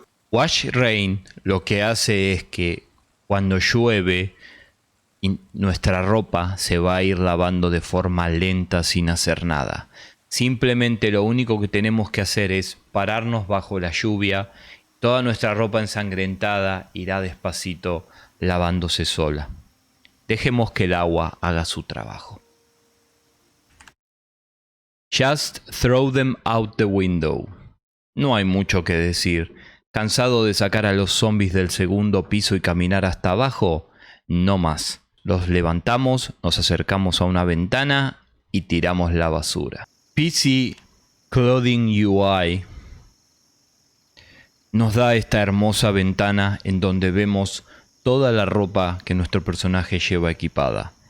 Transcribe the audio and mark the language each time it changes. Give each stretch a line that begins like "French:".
Spanish: Wash Rain lo que hace es que cuando llueve nuestra ropa se va a ir lavando de forma lenta sin hacer nada. Simplemente lo único que tenemos que hacer es pararnos bajo la lluvia. Toda nuestra ropa ensangrentada irá despacito lavándose sola. Dejemos que el agua haga su trabajo.
English: Just throw them out the window.
Spanish: No hay mucho que decir. ¿Cansado de sacar a los zombies del segundo piso y caminar hasta abajo? No más. Los levantamos, nos acercamos a una ventana y tiramos la basura. PC Clothing UI nos da esta hermosa ventana en donde vemos toda la ropa que nuestro personaje lleva equipada.